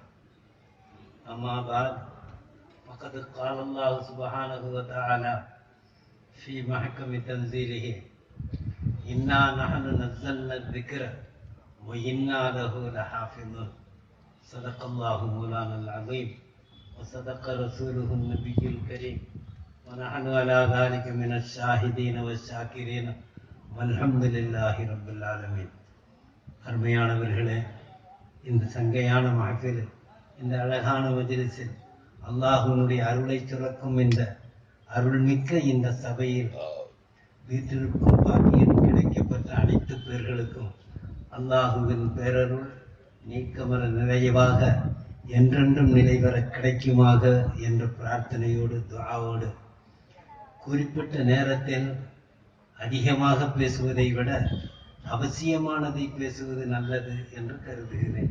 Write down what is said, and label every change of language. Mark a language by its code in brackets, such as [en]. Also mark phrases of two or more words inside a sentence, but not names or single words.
[ar] أما بعد فقد قال الله سبحانه وتعالى في محكم تنزيله إنا نحن نزلنا ذكر وإنا له لحافظون. صدق الله مولانا عظيم وصدق رسوله النبي الكريم ونحن على ذلك من الشاهدين وشاكرين والحمد لله رب العالمين. [ta] அருமையானவர்களே, இந்த சங்கையான மஹ்ஃபில் இந்த அழகான மஜ்லிஸில் அல்லாஹ்வினுடைய அருளை சுரக்கும் இந்த அருள்மிக்க இந்த சபையில் வீட்டிற்கும் பாக்கியம் கிடைக்கப்பட்ட அனைத்து பேர்களுக்கும் அல்லாஹுவின் பேரருள் நீக்கமர நிறைவாக என்றென்றும் நிலைவர கிடைக்குமாக என்ற பிரார்த்தனையோடு துஆவோடு குறிப்பிட்ட நேரத்தில் அதிகமாக பேசுவதை விட அவசியமானதை பேசுவது நல்லது என்று கருதுகிறேன்.